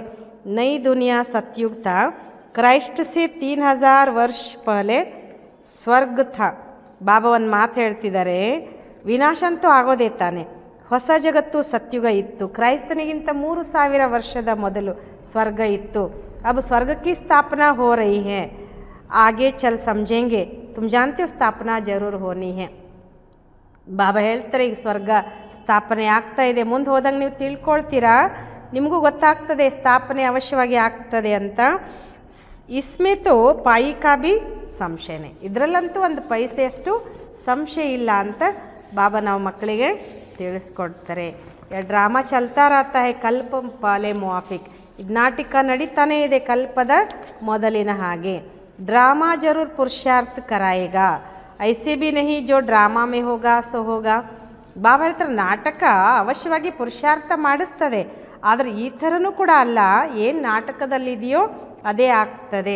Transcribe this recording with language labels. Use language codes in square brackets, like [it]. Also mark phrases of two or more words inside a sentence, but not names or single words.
[hi] नई दुनिया सतयुग था, क्राइस्ट से 3000 वर्ष पहले स्वर्ग था. [kn] ಬಾಬಾ ಒಂದು ಮಾತು ಹೇಳ್ತಿದ್ದಾರೆ, ವಿನಾಶ ಅಂತೂ ಆಗೋದೇ ತಾನೆ, ಹೊಸ ಜಗತ್ತು ಸತ್ಯುಗ ಇತ್ತು, ಕ್ರೈಸ್ತನಿಗಿಂತ 3000 ವರ್ಷದ ಮೊದಲು ಸ್ವರ್ಗ ಇತ್ತು. अब स्वर्ग की स्थापना हो रही है, आगे चल समझेंगे, तुम जानते हो स्थापना जरूर होनी है. ಬಾಬಾ ಹೇಳ್ತಾರೆ ಈಗ ಸ್ವರ್ಗ ಸ್ಥಾಪನೆ ಆಗ್ತಾ ಇದೆ, ಮುಂದೆ ಹೋದಂಗೆ ನೀವು ತಿಳ್ಕೊಳ್ತೀರಾ, ನಿಮಗೂ ಗೊತ್ತಾಗ್ತದೆ ಸ್ಥಾಪನೆ ಅವಶ್ಯವಾಗಿ ಆಗ್ತದೆ ಅಂತ. [hi] इसमें तो पाई का भी संशयने, [kn] ಇದರಲ್ಲಂತೂ ಒಂದು ಪೈಸೆಯಷ್ಟು ಸಂಶಯ ಇಲ್ಲ ಅಂತ ಬಾಬಾ ನಾವು ಮಕ್ಕಳಿಗೆ ತಿಳಿಸ್ಕೊಡ್ತಾರೆ. [hi] ड्रामा चलता रहता है कल्प पाले मुआफिक. [kn] ಇದು ನಾಟಕ ನಡೀತಾನೇ ಇದೆ ಕಲ್ಪದ ಮೊದಲಿನ ಹಾಗೆ. [hi] ड्रामा जरूर पुरुषार्थ करायेगा, ऐसे भी नहीं जो ड्रामा में होगा सो होगा. [kn] ಬಾಬಾ ಹೇಳ್ತಾರೆ ನಾಟಕ ಅವಶ್ಯವಾಗಿ ಪುರುಷಾರ್ಥ ಮಾಡಿಸ್ತದೆ, ಆದರೆ ಈ ಥರನೂ ಕೂಡ ಅಲ್ಲ, ಏನು ನಾಟಕದಲ್ಲಿದೆಯೋ ಅದೇ ಆಗ್ತದೆ.